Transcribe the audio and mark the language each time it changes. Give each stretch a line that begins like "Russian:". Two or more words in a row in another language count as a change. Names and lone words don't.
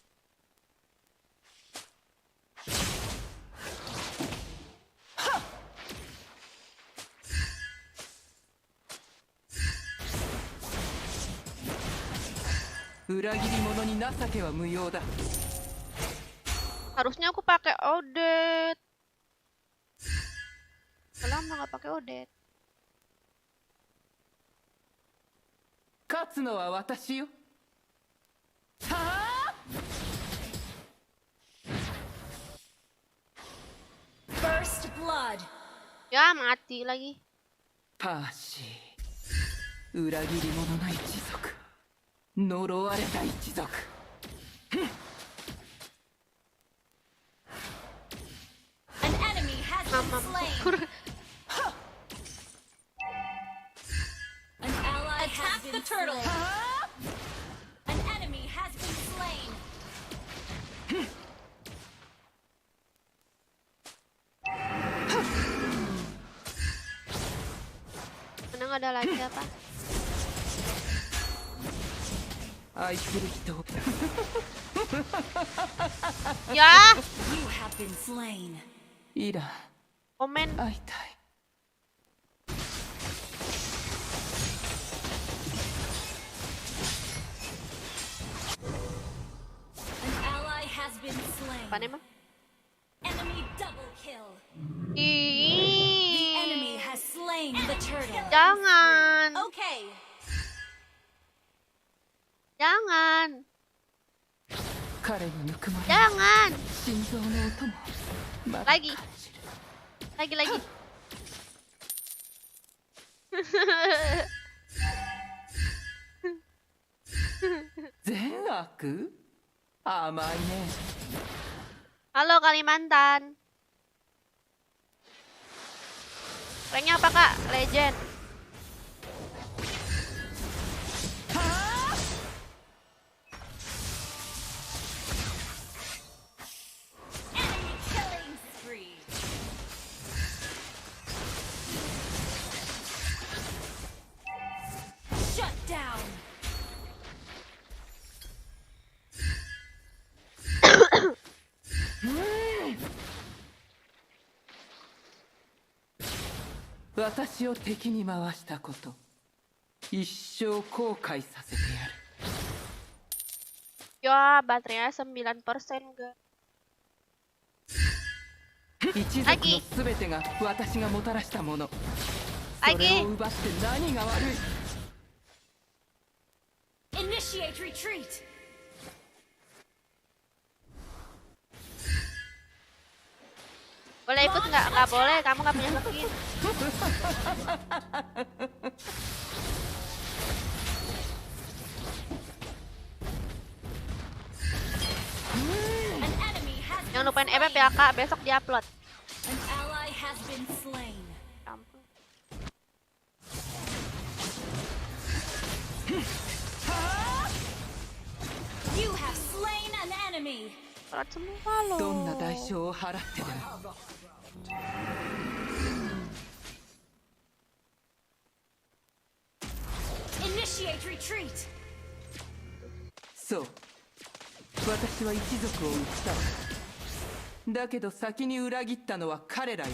Japanese: 裏切り者に情けは無用だ。
Indonesian: Harusnya aku pakai Odet. Lama nggak pakai Odet.
Japanese: 勝つのは私よ。はあ
English: First blood.
Indonesian: Ya mati lagi.
Japanese: パーシー、裏切り者の一族、呪われた一族。
English: An enemy has been slain. An ally has been slain. An enemy has been slain.
Indonesian: Mana nggak ada lagi apa?
Japanese: 愛する人を
Indonesian: Ya,
English: You have been slain.
Japanese: イラン
Indonesian: komen.
Japanese: 会いたい。
English: An ally has been slain.
Indonesian: Apa nih emang?
English: Enemy double kill. The enemy
Indonesian: Ih,
English: has slain the turtle.
Indonesian: jangan,
English: Okay.
Indonesian: jangan.
Japanese: 彼のぬくもり
Indonesian: Jangan.
Japanese: 心臓の音もまだ
Indonesian: Lagi. Lagi. Zen aku?
Japanese: 甘いね
Indonesian: Halo Kalimantan. Ranknya apa kak? Legend.
English: Enemy killing spree. Shut down. Hmm.
Japanese: 私を敵に回したこと一生後悔させてやる
Indonesian: Ya, baterainya 9% enggak.
Japanese: 一族の全てが私がもたらしたものそれを奪って何が悪い
English: Initiate retreat.
Indonesian: Boleh ikut nggak? Nggak boleh, kamu nggak punya skin.
English: An enemy has
Indonesian: Jangan
English: been
Indonesian: lupain
English: slain.
Indonesian: FF ya kak, besok diupload.
English: An ally has been slain.
Indonesian: Ampun.
English: You have slain an enemy.
Indonesian: Berat semua loh.
Japanese: どんな代償を払ってでも
English: Initiate retreat.
Japanese: そう私は一族を撃ったわだけど先に裏切ったのは彼らよ